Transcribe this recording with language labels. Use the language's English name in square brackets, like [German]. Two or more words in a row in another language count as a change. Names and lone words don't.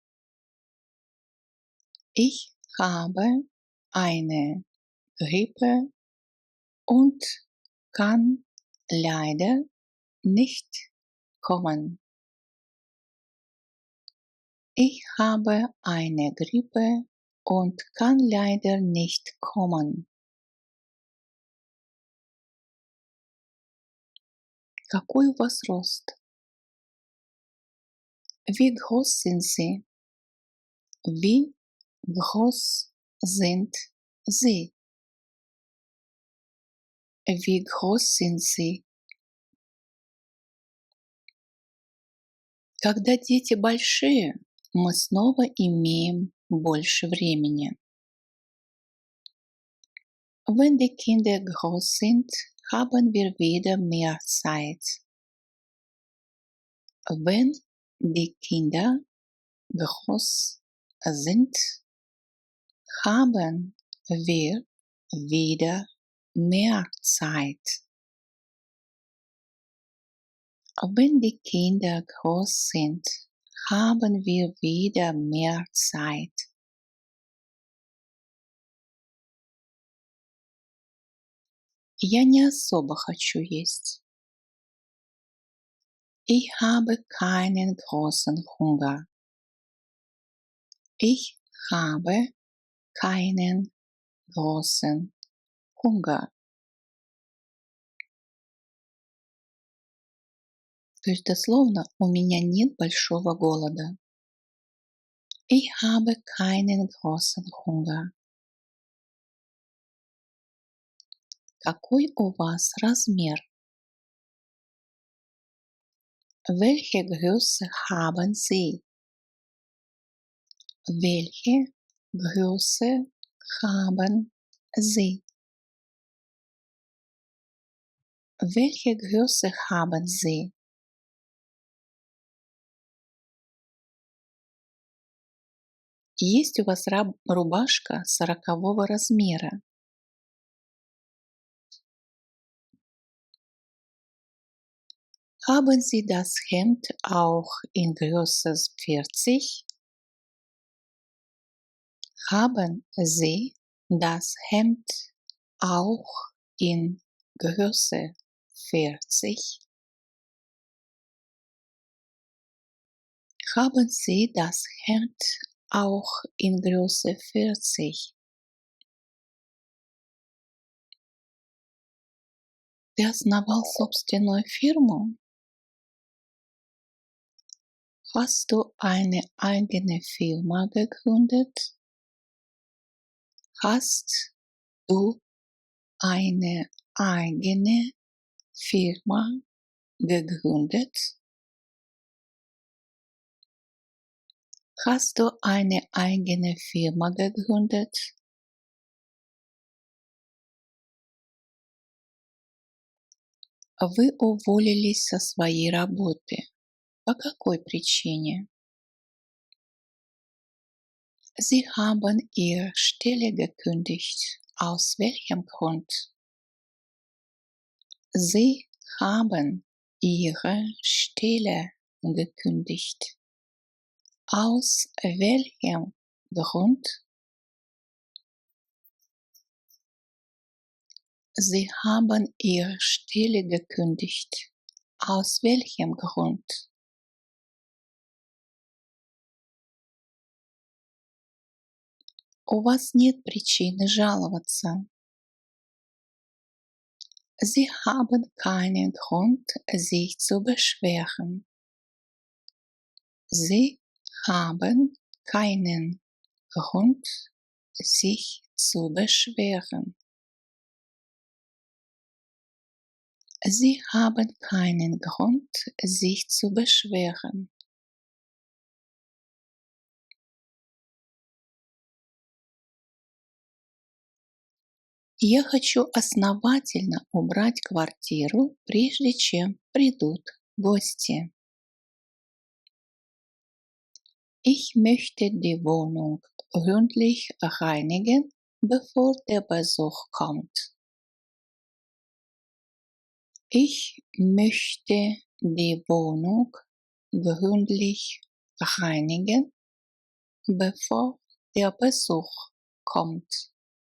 [German] Ich habe eine Grippe und kann leider nicht kommen. Ich habe eine Grippe und kann leider nicht kommen. [Russian] Какой у вас рост? [German] Wie groß sind Sie? Wie groß sind Sie? Wie groß sind Sie? [Russian] Когда дети большие, мы снова имеем больше времени. [German] Wenn die Kinder groß sind, haben wir wieder mehr Zeit. Wenn die Kinder groß sind, haben wir wieder mehr Zeit. Wenn die Kinder groß sind, haben wir wieder mehr Zeit. [Russian] Я не особо хочу есть. [German] Ich habe keinen großen Hunger. Ich habe keinen großen Hunger. [Russian] То есть дословно у меня нет большого голода. [German] Ich habe keinen großen Hunger. [Russian] Какой у вас размер? [German] Welche Größe haben Sie? Welche Größe haben Sie? Welche Größe haben Sie? [Russian] Есть у вас рубашка 40-го размера? [German] Haben Sie das Hemd auch in Größe 40? Haben Sie das Hemd auch in Größe 40? Haben Sie das Hemd auch in Größe 40? [Russian] Ты основал собственную фирму? [German] Hast du eine eigene Firma gegründet? Hast du eine eigene Firma gegründet? Hast du eine eigene Firma gegründet? [Russian] Вы уволились со своей работы. По какой причине? [German] Sie haben Ihre Stelle gekündigt. Aus welchem Grund? Sie haben Ihre Stelle gekündigt. Aus welchem Grund? Sie haben Ihre Stelle gekündigt. Aus welchem Grund? [Russian] У вас нет причины жаловаться. [German] Sie haben keinen Grund, sich zu beschweren. Sie haben keinen Grund, sich zu beschweren. Sie haben keinen Grund, sich zu beschweren. [Russian] Я хочу основательно убрать квартиру, прежде чем придут гости. [German] Ich möchte die Wohnung gründlich reinigen, bevor der Besuch kommt. Ich möchte die Wohnung gründlich reinigen, bevor der Besuch kommt.